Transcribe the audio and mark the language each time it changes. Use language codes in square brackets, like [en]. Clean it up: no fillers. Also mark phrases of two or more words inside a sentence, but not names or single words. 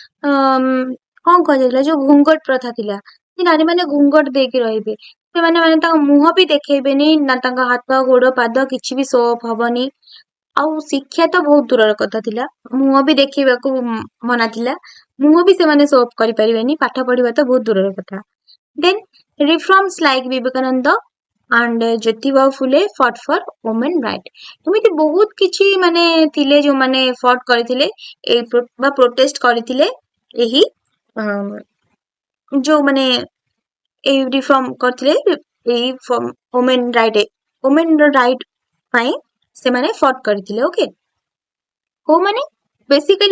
[or] କଣ କୁହାଯାଉଥିଲା ଯୋଉ ଘୁଙ୍ଗଟ ପ୍ରଥା ଥିଲା ଯେ ନାରୀ ମାନେ ଘୁଙ୍ଗଟ ଦେଇକି ରହିବେ ସେମାନେ ମାନେ ତାଙ୍କ ମୁହଁ ବି ଦେଖେଇବେନି ନା ତାଙ୍କ ହାତ ଗୋଡ ପାଦ କିଛି ବି [en] show off [or] ହବନି ଆଉ ଶିକ୍ଷା ତ ବହୁତ ଦୂରର କଥା ଥିଲା ମୁହଁ ବି ଦେଖେଇବାକୁ ମନା ଥିଲା ମୁହଁ ବି ସେମାନେ [en] show off [or] କରିପାରିବେନି ପାଠ ପଢିବା ତ ବହୁତ ଦୂରର କଥା ଦେନ୍ [en] reforms like Vivekananda and Jyotiba Phule fought for women right [or] ଏମିତି ବହୁତ କିଛି ମାନେ ଥିଲେ ଯୋଉମାନେ ଫଟ୍ କରିଥିଲେ ଏଇ ବା ପ୍ରୋଟେଷ୍ଟ କରିଥିଲେ ଏହି ଯୋଉ ମାନେ ଏଇ ରିଫର୍ମ କରିଥିଲେ ଏଇ [en] women right [or] ପାଇଁ ସେମାନେ ଫଟ୍ କରିଥିଲେ ଓକେ କୋଉମାନେ ବେସିକାଲି